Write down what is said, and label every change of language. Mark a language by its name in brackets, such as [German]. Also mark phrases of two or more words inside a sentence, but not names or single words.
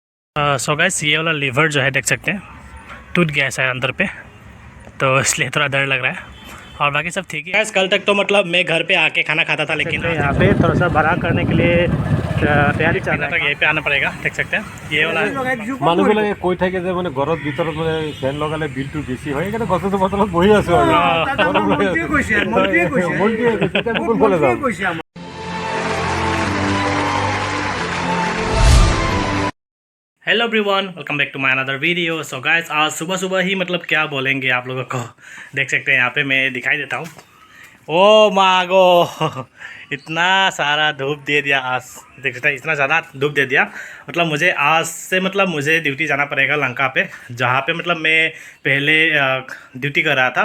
[English] so guys [Hindi] ये वाला लीवर जो है देख सकते हैं टूट गया है शायद अंदर पे, तो इसलिए थोड़ा डर लग रहा है। और बाकी सब ठीक है। कल तक तो मतलब मैं घर पे आके खाना खाता था, लेकिन यहाँ पे थोड़ा सा बड़ा करने के लिए तैयारी चल रहा है। यहीं पे आना पड़ेगा, देख सकते हैं ये वाला [Assamese] মানুহবিলাকে কৈ থাকে যে মানে ঘৰত ভিতৰত মানে ফেন লগালে বিলটো বেছি হয়, সেইকাৰণে গছৰ বতলত বহি আছো আৰু কোনফালে যাম। [English] Hello everyone, welcome back to my another video. so guys [Hindi] आज सुबह सुबह ही मतलब क्या बोलेंगे आप लोगों को, देख सकते हैं यहाँ पे मैं दिखाई देता हूँ। ओ मागो इतना सारा धूप दे दिया आज, देख सकते हैं इतना ज़्यादा धूप दे दिया। मतलब मुझे आज से मतलब मुझे ड्यूटी जाना पड़ेगा लंका पे, जहाँ पे मतलब मैं पहले ड्यूटी कर रहा था।